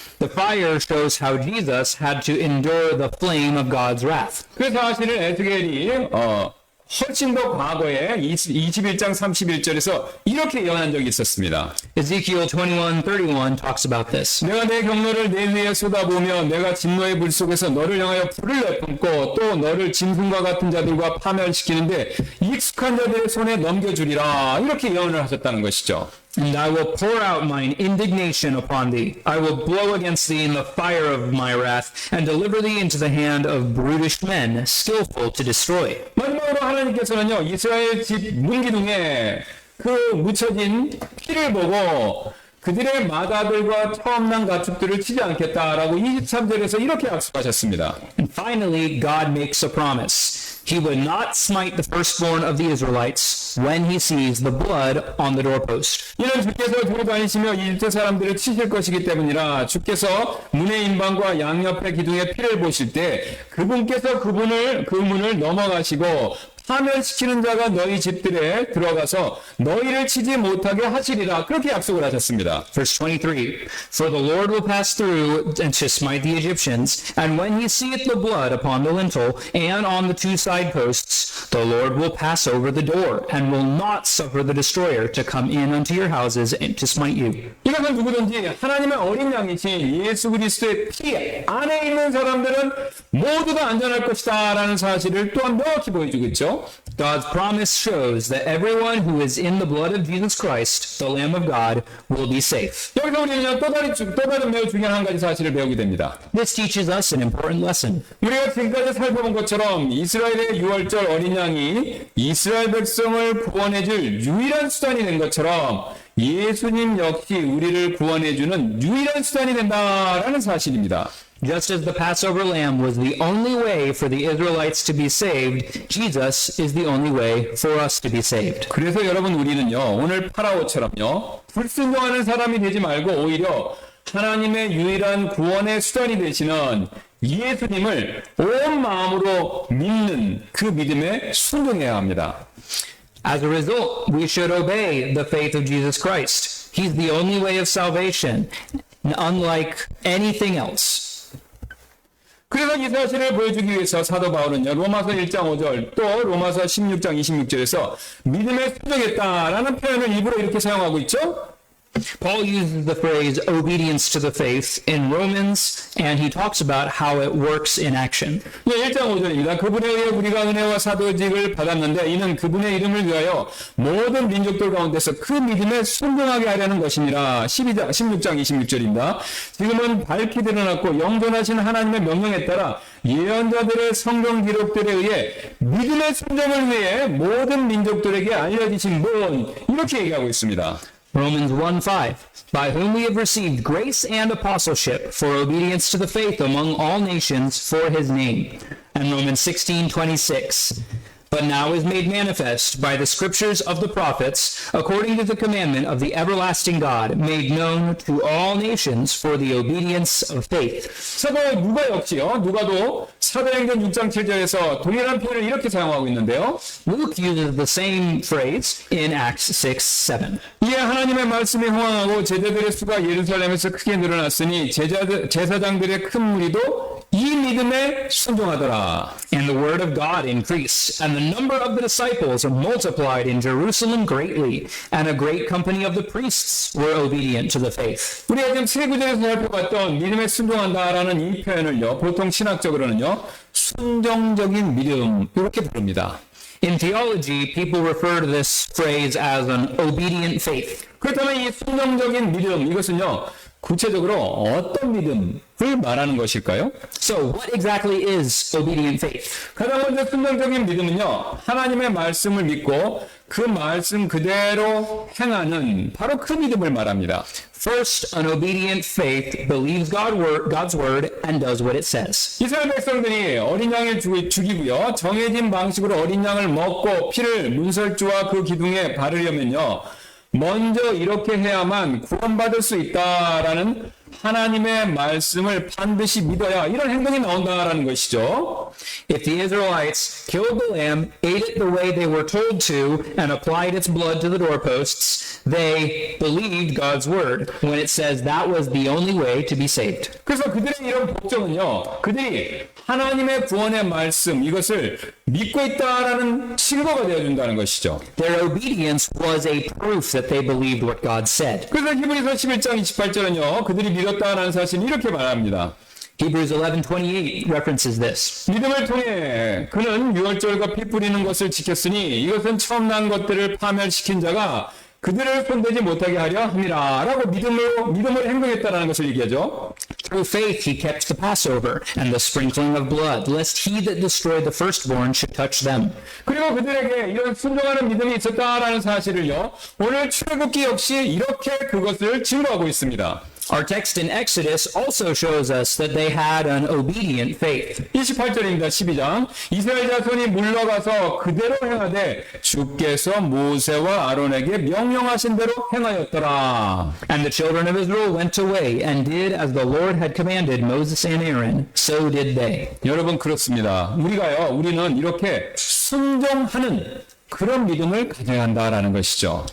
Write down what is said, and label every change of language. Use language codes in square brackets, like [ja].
[en] The fire shows how Jesus had to endure the flame of God's wrath. [ko] 그 사실을 에스겔이 훨씬 더 과거에 21장 31절에서 이렇게 예언한 적이 있었습니다. [en] Ezekiel 21:31 talks about this. [ko] 내가 내 경로를 내 위에 쏟아부으며 내가 진노의 불 속에서 너를 향하여 불을 내뿜고 또 너를 짐승과 같은 자들과 파멸시키는데 익숙한 자들의 손에 넘겨주리라, 이렇게 예언을 하셨다는 것이죠. [en] And I will pour out mine indignation upon thee. I will blow against thee in the fire of my wrath, and deliver thee into the hand of brutish men, skillful to destroy. [ko] 마지막으로 하나님께서는요, 이스라엘 집 문기둥에 그 묻혀진 피를 보고 그들의 마다들과 처음 난 가축들을 치지 않겠다라고 23절에서 이렇게 약속하셨습니다. [en] And finally, God makes a promise. He would not smite the firstborn of the Israelites when he sees the blood on the doorpost. [ko] 이는 주께서 두루 다니시며 이집트 사람들을 치실 것이기 때문이라, 주께서 문의 인방과 양옆의 기둥의 피를 보실 때 그분께서 그 문을 넘어가시고 파멸시키는 자가 너희 집들에 들어가서 너희를 치지 못하게 하시리라, 그렇게 약속을 하셨습니다. [en] Verse 23, For the Lord will pass through and to smite the Egyptians, and when he seeth the blood upon the lintel and on the two side posts, the Lord will pass over the door, and will not suffer the destroyer to come in unto your houses and to smite you. [ko] 이것은 누구든지 하나님의 어린 양이신 예수 그리스도의 피 안에 있는 사람들은 모두 다 안전할 것이다 라는 사실을 또한 명확히 보여주고 있죠. [en] God's promise shows that everyone who is in the blood of Jesus Christ, the Lamb of God, will be safe. [ko] 여기서 우리는 또 다른 매우 중요한 한 가지 사실을 배우게 됩니다. [en] This teaches us an important lesson. [ko] 우리가 지금까지 살펴본 것처럼 이스라엘의 6월절 어린 양이 이스라엘 백성을 구원해줄 유일한 수단이 된 것처럼 예수님 역시 우리를 구원해주는 유일한 수단이 된다라는 사실입니다. [en] Just as the Passover lamb was the only way for the Israelites to be saved, Jesus is the only way for us to be saved. [ko] 그래서 여러분, 우리는요, 오늘 파라오처럼요, 불순종하는 사람이 되지 말고 오히려 하나님의 유일한 구원의 수단이 되시는 예수님을 온 마음으로 믿는 그 믿음에 순종해야 합니다. [en] As a result, we should obey the faith of Jesus Christ. He's the only way of salvation, unlike anything else. [ko] 그래서 이 사실을 보여주기 위해서 사도 바울은요, 로마서 1장 5절 또 로마서 16장 26절에서 믿음에 순종했다라는 표현을 일부러 이렇게 사용하고 있죠. [en] Paul uses the phrase obedience to the faith in Romans, and he talks about how it works in action. [ko] 예, 1장 5절입니다. 그분에 의해 우리가 은혜와 사도직을 받았는데 이는 그분의 이름을 위하여 모든 민족들 가운데서 그 믿음에 순종하게 하려는 것이니라. 16장 26절입니다. 지금은 밝히 드러났고 영존하신 하나님의 명령에 따라 예언자들의 성경 기록들에 의해 믿음의 순종을 위해 모든 민족들에게 알려지신 분, 이렇게 얘기하고 있습니다. [en] Romans 1:5, by whom we have received grace and apostleship for obedience to the faith among all nations for his name. And Romans 16:26, but now is made manifest by the scriptures of the prophets, according to the commandment of the everlasting God, made known to all nations for the obedience of faith. [ko] 사도 누가 역시요, 누가도 사도행전 6장 7절에서 동일한 표현을 이렇게 사용하고 있는데요. [en] Luke uses the same phrase in Acts 6:7. [ko] 이에 하나님의 말씀이 흥황하고 제자들의 수가 예루살렘에서 크게 늘어났으니 제사장들의 큰 무리도 이 믿음에 순종하더라. [en] And the word of God increased, and the number of the disciples multiplied in Jerusalem greatly, and a great company of the priests were obedient to the faith. [ko] 우리가 지금 세 구절에서 살펴봤던 믿음에 순종한다라는 이 표현을요, 보통 신학적으로는요, 순종적인 믿음 이렇게 부릅니다. [en] In theology, people refer to this phrase as an obedient faith. [ko] 그렇다면 이 순종적인 믿음 이것은요, 구체적으로 어떤 믿음을 말하는 것일까요? [en] So, what exactly is obedient faith? [ko] 가장 먼저 순종적인 믿음은요, 하나님의 말씀을 믿고 그 말씀 그대로 행하는 바로 그 믿음을 말합니다. [en] First, an obedient faith believes God's word and does what it says. [ko] 이스라엘 백성들이 어린 양을 죽이고요, 정해진 방식으로 어린 양을 먹고 피를 문설주와 그 기둥에 바르려면요, 먼저 이렇게 해야만 구원받을 수 있다라는 하나님의 말씀을 반드시 믿어야 이런 행동이 나온다라는 것이죠. [en] If the Israelites killed the lamb, ate it the way they were told to, and applied its blood to the doorposts, they believed God's word when it says that was the only way to be saved. [ko] 그래서 그들의 이런 복종은요, 그들이 하나님의 구원의 말씀 이것을 믿고 있다라는 증거가 되어준다는 것이죠. [en] Their obedience was a proof that they believed what God said. [ko] 그래서 히브리서 11장 28절은요, 그들이 믿었다라는 사실을 이렇게 말합니다. [en] Hebrews 11:28 references this. [ko] 믿음을 통해 그는 유월절과 피 뿌리는 것을 지켰으니 이것은 처음 난 것들을 파멸시킨 자가 그들을 손대지 못하게 하려 함이라 라고 믿음으로 행동했다라는 것을 얘기하죠. [en] Through faith he kept the Passover and the sprinkling of blood, lest he that destroyed the firstborn should touch them. [ko] 그리고 그들에게 이런 순종하는 믿음이 있었다라는 사실을요, 오늘 출애굽기 역시 이렇게 그것을 증거하고 있습니다. [en] Our text in Exodus also shows us that they had an obedient faith. [ko] 28절입니다. 12장. 이스라엘 자손이 물러가서 그대로 행하되 주께서 모세와 아론에게 명령하신 대로 행하였더라. [en] And the children of Israel went away and did as the Lord had commanded Moses and Aaron, so did they. [ko] 여러분 그렇습니다. 우리는 이렇게 순종하는 그런 믿음을 가져야 한다라는 것이죠.